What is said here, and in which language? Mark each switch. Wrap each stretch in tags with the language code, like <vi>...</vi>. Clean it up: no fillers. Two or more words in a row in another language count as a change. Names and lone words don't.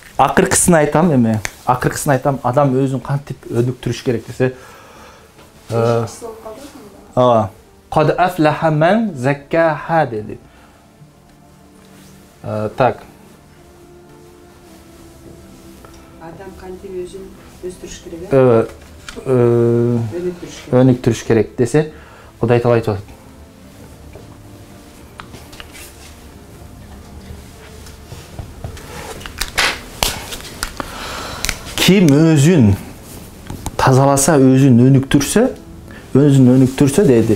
<ky>акыркысын айтам эми. Акыркысын айтам, адам өзүн кантип өнүктүрүш керек десе.</ky> <ar>قد أفلح من زكاها dedi.</ar> <ky>Так. Адам кантип өзүн өстүрүш керек? Өнүктүрүш керек десе, Кудай Таала айтып атат. Ким өзүн тазаласа, өзүн өнүктүрсө деди.</ky>